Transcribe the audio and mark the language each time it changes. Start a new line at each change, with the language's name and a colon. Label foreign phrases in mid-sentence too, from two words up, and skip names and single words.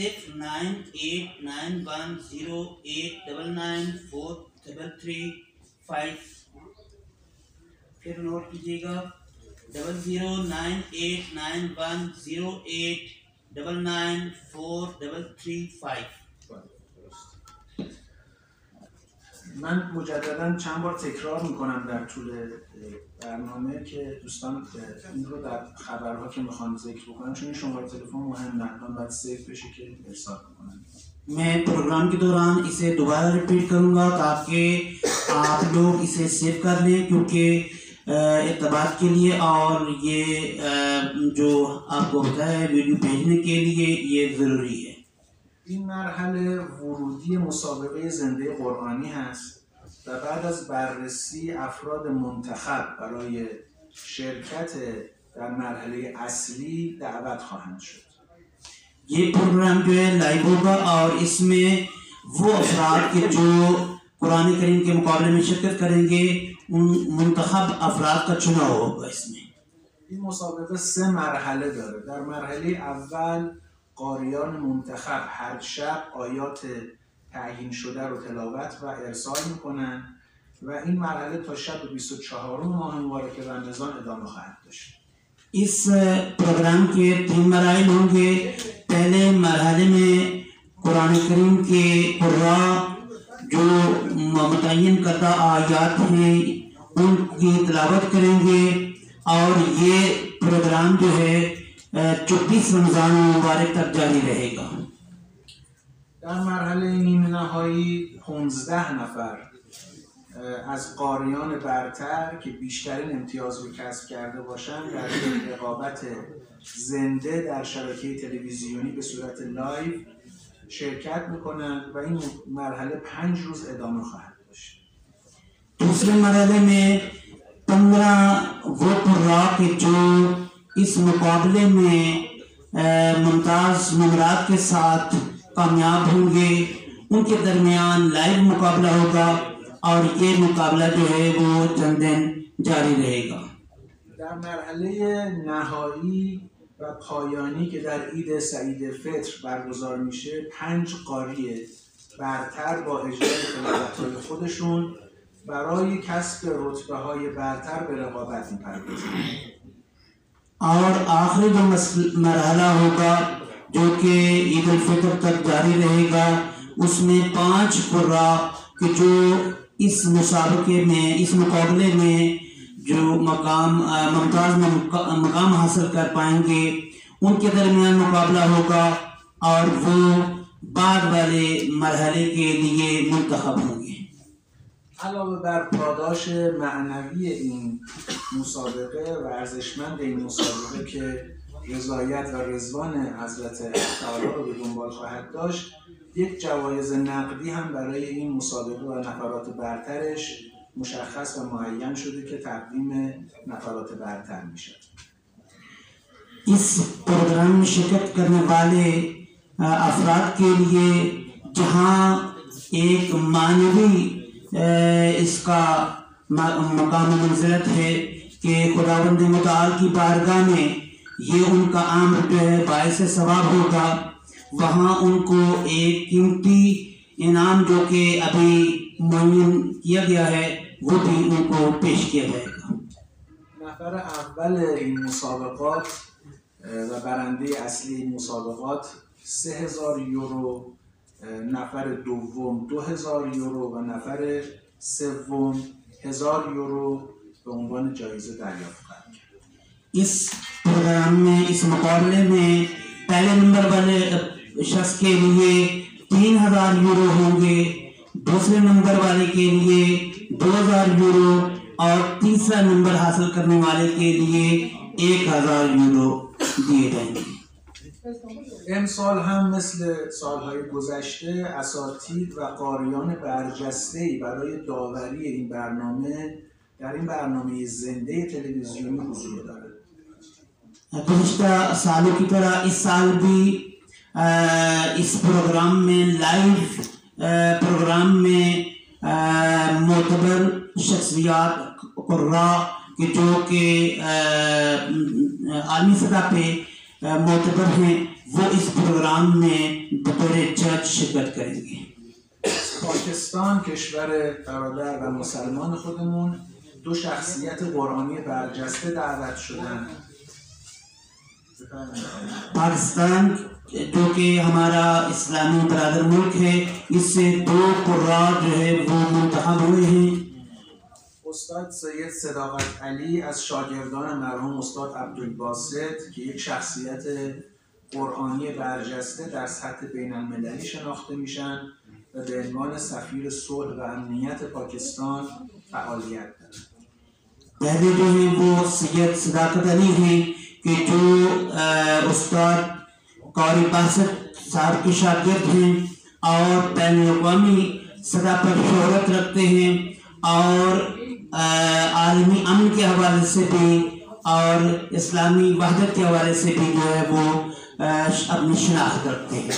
Urdu: 6989108994335 فر نوٹ کیجیےگا 0098910894335
Persian: من مجددا چند بار تکرار میکنم در طول برنامه که دوستان این رو در خبرها که میخوان ذکر بکنن چون این شماره تلفن مهمه حتما باید سیو بشه که ارسال بکنن.
Urdu: میں پروگرام کے دوران اسے دوبارہ ریپیٹ کروں گا تاکہ آپ لوگ اسے سیو کر لیں کیونکہ اطلاعات کے لیے اور یہ جو آپ کو بتایا ہے ویڈیو بھیجنے کے لیے یہ ضروری ہے.
Persian: این مرحله ورودی مسابقه زنده قرآنی هست و بعد از بررسی افراد منتخب برای شرکت در مرحله اصلی دعوت خواهند شد.
Urdu: یہ پروگرام جو ہے لائیو ہوگا اور اس میں وہ افراد کے جو قرآن کریم کے مقابلے میں شرکت کریں گے ان منتخب افراد کا چناؤ ہوگا اس میں.
Persian: این مسابقه 3 مرحله داره. در مرحله اول قاریان منتخب هر شب آیات تعیین شده رو تلاوت و ارسال میکنن و این مرحله تا شب 24 ماه مبارک رمضان ادامه خواهد داشت.
Urdu: اس پروگرام کے 3 مراحل ہوں گے. پہلے مرحلے میں قرآن کریم کے قرّاء جو معین کردہ آیات ہیں ان کی تلاوت کریں گے اور یہ پروگرام جو ہے 24 رمضان مبارک تک جاری رہے گا.
Persian: در مرحله نیمه نهایی 15 نفر از قاریان برتر که بیشترین امتیاز رو کسب کرده باشند در رقابت زنده در شبکه تلویزیونی به صورت لایو شرکت میکنند و این مرحله 5 روز ادامه خواهد داشت.
Urdu: دوسرے مرحلے میں 15 وہ قرّاء کے جو اس مقابلے میں ممتاز نمبرات کے ساتھ کامیاب ہوں گے ان کے درمیان لائیو مقابلہ ہوگا اور یہ مقابلہ جو ہے وہ چند دن جاری رہے گا.
Persian: در مرحله نهایی و پایانی که در عید سعید فطر برگزار میشه 5 قاری برتر با اجرای تلاوت‌های خودشون برای کسب رتبه‌های برتر به رقابت می‌پردازند.
Urdu: اور آخری جو مرحلہ ہوگا جو کہ عید الفطر تک جاری رہے گا اس میں 5 قرّاء کے جو اس مسابقے میں اس مقابلے میں جو ممتاز مقام حاصل کر پائیں گے ان کے درمیان مقابلہ ہوگا اور وہ بعد والے مرحلے کے لیے منتخب ہوں گے.
Persian: علاوه بر پاداش معنوی این مسابقه و ارزشمند این مسابقه که رضایت و رضوان حضرت تعالی رو به دنبال خواهد داشت، یک جوایز نقدی هم برای این مسابقه و نفرات برترش مشخص و معین شده که تقدیم نفرات برتر میشه.
Urdu: اس پروگرام میں شرکت کرنے والے افراد کے لیے جہاں ایک معنوی اس کا مقام منزلت ہے کہ خداوند متعال کی بارگاہ میں یہ ان کا عام جو ہے باعث ثواب ہوگا، وہاں ان کو ایک قیمتی انعام جو کہ ابھی معین کیا گیا ہے وہ بھی ان کو پیش کیا جائے گا.
Persian: نفر اول این مسابقات و برنده اصلی این مسابقات 3000 یورو، نفر دوم 2000 یورو و نفر سوم 1000 یورو به عنوان جایزه دریافت خواهند کرد.
Urdu: اس پروگرام میں اس مقابلے میں پہلے نمبر والے شخص کے لیے 3000 یورو ہوں گے، دوسرے نمبر والے کے لیے 2000 یورو اور تیسرا نمبر حاصل کرنے والے کے لیے 1000 یورو دیے جائیں گے.
Persian: امسال هم مثل سالهای گذشته اساتید و قاریان برجسته‌ای برای داوری این برنامه در این برنامه زنده تلویزیونی حضور دارند.
Urdu: گذشتہ سالوں کی طرح اس سال بھی اس پروگرام میں لائیو پروگرام میں معتبر شخصیات قرّاء کے جو کہ عالمی سطح پہ معتبر ہیں وہ اس پروگرام میں بطور جج شرکت کریں گے.
Persian: پاکستان کشور برادر و مسلمان خودمون 2 شخصیت قرآنی برجسته دعوت شدن.
Urdu: پاکستان جو کہ ہمارا اسلامی برادر ملک ہے اس سے 2 قرّاء جو ہے وہ منتخب ہوئے ہیں.
Persian: استاد سید صداقت علی از شاگردان مرحوم استاد عبدالباسط که یک شخصیت قرآنی برجسته در سطح بین المللی شناخته میشن و به عنوان سفیر صلح و امنیت پاکستان فعالیت دارند.
Urdu: پہلے جو ہے وہ سید صداقت علی ہیں کہ جو استاد قاری باسط صاحب کے شاگرد ہیں اور بین الاقوامی سطح پر شہرت رکھتے ہیں اور عالمی امن کے حوالے سے بھی اور اسلامی وحدت کے حوالے سے بھی جو ہے وہ اپنی شناخت رکھتے ہیں.